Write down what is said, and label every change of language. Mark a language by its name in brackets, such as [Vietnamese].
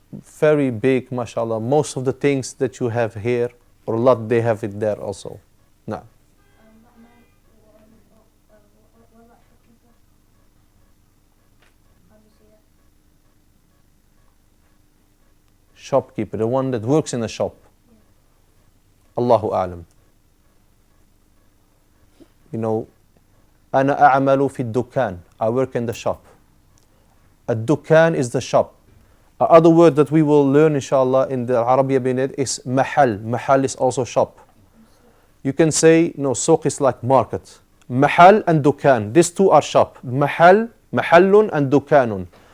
[English] Very big, mashallah. Most of the things that you have here, or a lot, they have it there also. No. Shopkeeper, the one that works in a shop. Allahu a'lam. You know, [Arabic] أنا أعمل في الدكان. [English] I work in the shop. الدكان is the shop. Other word that we will learn inshallah in the Al-Arabiyyah Bayna is mahal. Mahal is also shop. You can say, no, suq is like market. Mahal and dukan. These two are shop. Mahal, mahallun and dukanun.